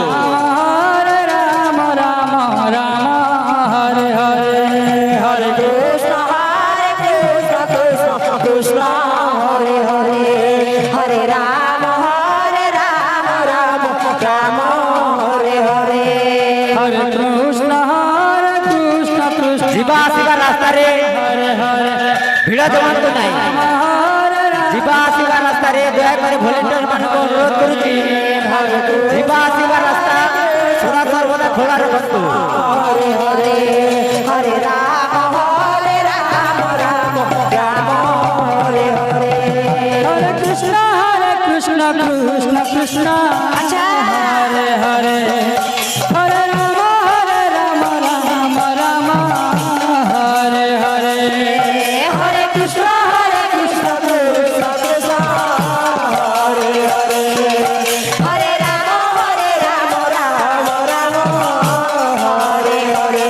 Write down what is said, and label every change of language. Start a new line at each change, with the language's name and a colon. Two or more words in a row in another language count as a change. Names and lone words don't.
Sanskrit: हरे राम हरे हरे हरे कृष्ण कृष्ण हरे हरे हरे राम राम हरे हरे हरे कृष्ण कृष्ण
Odia: ଯିବା ଆସିବା ରାସ୍ତାରେ
Sanskrit: हरे हरे
Odia: ଭିଡ଼ ଜମାନ୍ତୁ ନାହିଁ ଯିବା ଆସିବା ରାସ୍ତାରେ ଦୟାକରି ଭଲେଣ୍ଟିୟର ମାନଙ୍କୁ ଅନୁରୋଧ କରୁଛି ଯିବା ଆସିବା ରାସ୍ତା ସଦା ସର୍ବଦା ଖୋଲା ରଖନ୍ତୁ
Sanskrit: ହରେ ହରେ ହରେ ରାମ ରାମ ହରେ ହରେ हरे कृष्ण कृष्ण कृष्ण हरे हरे हरे राम राम हरे हरे हरे कृष्ण कृष्ण कृष्ण हरे हरे हरे राम राम हरे हरे